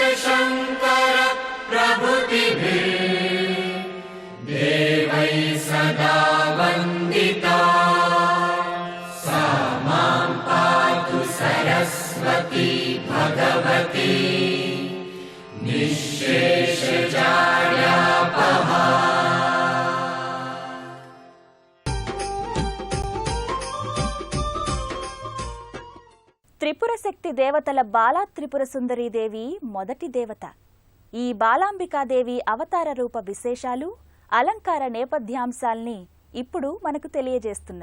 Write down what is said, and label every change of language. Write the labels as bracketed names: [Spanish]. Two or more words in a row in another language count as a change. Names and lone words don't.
[Sanskrit] शंकर प्रभृतिभिः देवैः सदा वन्दिता सा मां पातु सरस्वती भगवती निःशेषजाड्यापहा. [Telugu] త్రిపుర శక్తి దేవతల బాలా త్రిపుర సుందరీదేవి మొదటి దేవత. ఈ బాలాంబికాదేవి అవతార రూప విశేషాలు, అలంకార నేపథ్యాంశాల్ని ఇప్పుడు మనకు తెలియజేస్తున్నారు.